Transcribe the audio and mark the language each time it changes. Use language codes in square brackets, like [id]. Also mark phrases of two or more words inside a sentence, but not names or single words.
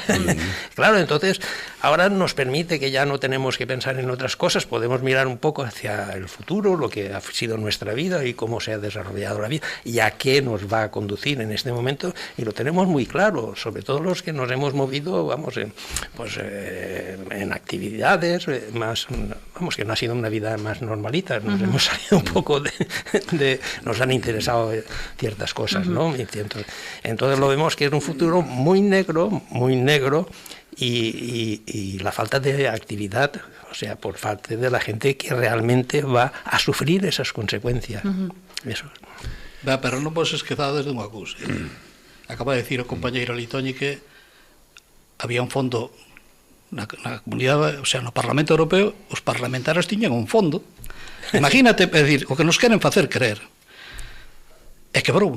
[es] Claro, entonces ahora nos permite que ya no tenemos que pensar en otras cosas, podemos mirar un poco hacia el futuro, lo que ha sido nuestra vida y cómo se ha desarrollado la vida y a qué nos va a conducir en este momento, y lo tenemos muy claro, sobre todo los que nos hemos movido, vamos, en actividades más, vamos, que no ha sido una vida más normalita, nos hemos salido un poco nos han interesado ciertas cosas, ¿no? Entonces lo vemos que es un futuro muy negro, y la falta de actividad, o sea, por parte de la gente que realmente va a sufrir esas consecuencias. Eso. [gl] Pero non vos esquezades dunha cousa. [es] Acaba de decir [gl] o compañeiro Litoñi que había un fondo na comunidade, [es] o sea, [gl] no Parlamento Europeo, os parlamentarios tiñan un fondo. Imagínate, é dicir, o que nos queren facer creer é que quebrou.